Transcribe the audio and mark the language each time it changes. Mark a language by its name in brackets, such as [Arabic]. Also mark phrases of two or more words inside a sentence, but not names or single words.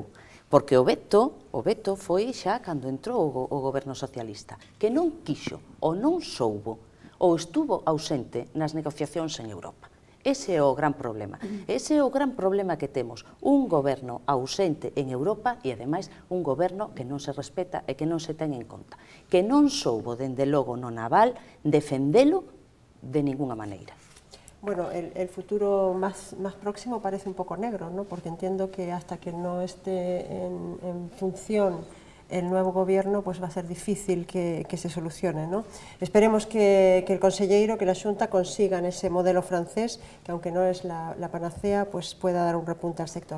[Galician] Porque o veto foi xa cando entrou o goberno socialista, que non quixo ou non soubo ou estuvo ausente nas negociacións en Europa. Ese é o gran problema. Ese é o gran problema que temos. Un goberno ausente en Europa e, ademais, un goberno que non se respeta e que non se ten en conta. Que non soubo, dende logo, no naval, defendelo de ninguna maneira. [Spanish] Bueno, el futuro más próximo parece un poco negro, ¿no? Porque entiendo que hasta que no esté en función el nuevo gobierno pues va a ser difícil que se solucione, ¿no? Esperemos que el conselleiro, que la Xunta consigan ese modelo francés, que aunque no es la panacea, pues pueda dar un repunte al sector.